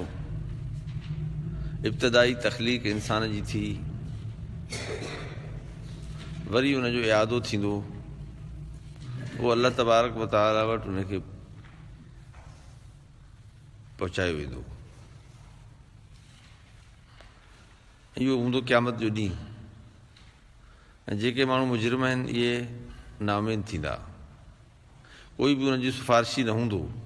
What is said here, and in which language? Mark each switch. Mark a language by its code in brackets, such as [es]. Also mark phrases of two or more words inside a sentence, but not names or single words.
[sd] इब्तिदाई तख़लीक़ इंसान जी थी, वरी उन जो इआदो थींदो, उहो [ar] الله تبارك وتعالى [sd] वटि उनखे पहुचायो वेंदो। इहो हूंदो क़यामत जो ॾींहुं। ऐं जेके माण्हू मुजरिम आहिनि इहे नाउमीद थींदा, कोई बि उनजी सिफ़ारिशी न हूंदो।